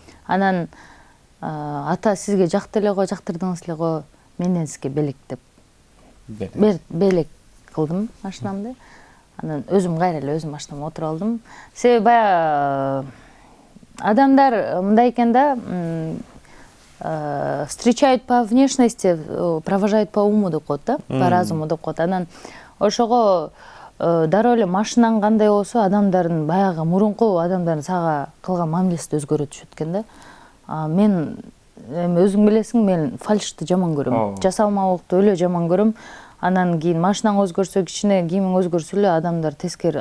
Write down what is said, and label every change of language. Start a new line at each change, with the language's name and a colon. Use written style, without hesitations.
Kyrgyz: Анан ата сизге жакты эле го, жактырдыңыз эле го, менден сизге белек деп белек кылдым машинамды. Анан өзүм кайра эле өзүм машинама отуруп алдым. Себеби баягы адамдар мындай экен да,
Russian: встречают по внешности, провожают по уму
Kyrgyz: деп коет да,
Russian: по разуму деп коет.
Kyrgyz: Анан ошого дароо эле машинан кандай болсо адамдардын баягы мурунку адамдардын сага кылган мамилеси да өзгөрө түшөт экен да. Мен эми өзүң билесиң, мен фальшты жаман көрөм. Жасалмалыкты өлө жаман көрөм. Анан кийин машинаң өзгөрсө, кичине кийимиң өзгөрсө эле адамдар тескери.